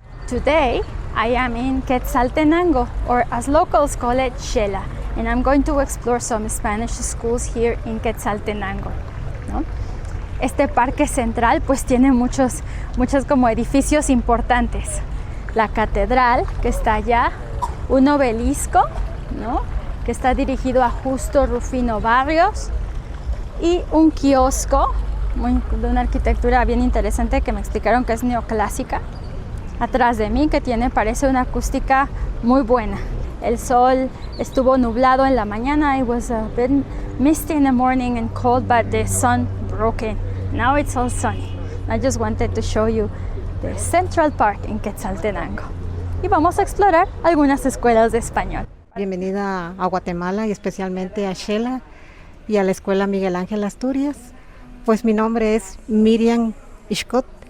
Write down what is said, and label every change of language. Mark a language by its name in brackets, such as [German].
[English] Today, I am in Quetzaltenango, or as locals call it, Xela, and I'm going to explore some Spanish schools here in Quetzaltenango, ¿no? [Spanish] Este parque central pues tiene muchos como edificios importantes. La catedral que está allá, un obelisco, ¿no?, que está dirigido a Justo Rufino Barrios, y un kiosco de una arquitectura bien interesante que me explicaron que es neoclásica atrás de mí, que parece una acústica muy buena. El sol estuvo nublado en la mañana. [English] It was a bit misty in the morning and cold, but the sun broke in. Now it's all sunny. I just wanted to show you the Central Park in Quetzaltenango. [Spanish] Y vamos a explorar algunas escuelas de español. Bienvenida a Guatemala y especialmente a Xela y a la Escuela Miguel Ángel Asturias. Pues mi nombre es Miriam Ishkot.